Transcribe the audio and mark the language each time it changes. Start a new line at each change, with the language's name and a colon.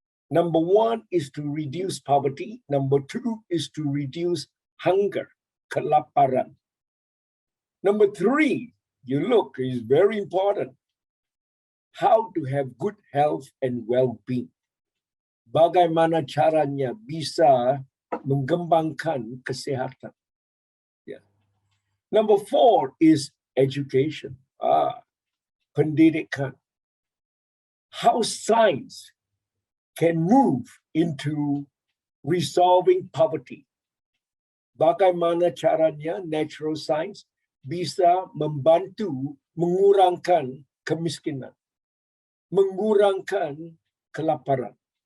English: Number one is to reduce poverty. Number two is to reduce hunger, kelaparan. Number three, you look, is very important. How to have good health and well-being.
Indonesian: Bagaimana caranya bisa mengembangkan kesehatan. Yeah.
English: Number four is education. Pendidikan. How science can move into resolving poverty.
Indonesian: Bagaimana caranya natural science bisa membantu mengurangkan kemiskinan, mengurangkan kelaparan.